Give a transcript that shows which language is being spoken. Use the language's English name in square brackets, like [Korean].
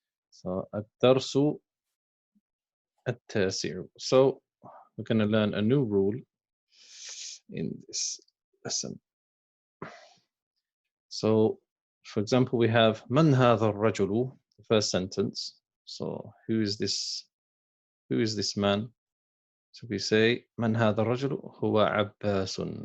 [Arabic] So الدرس التاسع. [English] So we're going to learn a new rule in this lesson. So for example, we have [Arabic] من هذا الرجل, [English] the first sentence. So who is this man? So we say [Arabic] من هذا الرجل هو عباس.